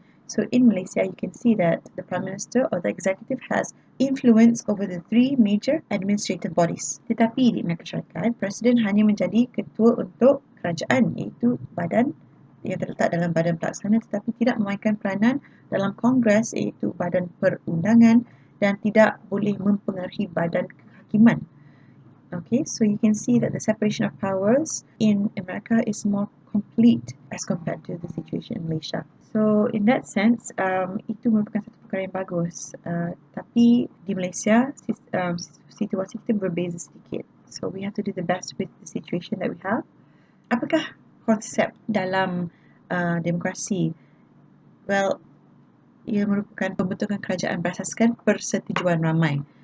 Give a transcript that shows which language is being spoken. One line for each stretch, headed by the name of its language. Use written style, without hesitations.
English: So in Malaysia, you can see that the Prime Minister or the Executive has influence over the three major administrative bodies.
Malay: Tetapi di Amerika Syarikat, Presiden hanya menjadi ketua untuk kerajaan, iaitu badan yang terletak dalam badan pelaksana, tetapi tidak memainkan peranan dalam Kongres, iaitu badan perundangan, dan tidak boleh mempengaruhi badan kehakiman.
English: Okay, so you can see that the separation of powers in America is more complete as compared to the situation in Malaysia. So in that sense,
Malay: itu merupakan satu perkara yang bagus. Tapi di Malaysia, situasi kita berbeza sedikit.
English: So we have to do the best with the situation that we have.
Malay: Apakah konsep dalam demokrasi? Well, ia merupakan pembentukan kerajaan berasaskan persetujuan ramai.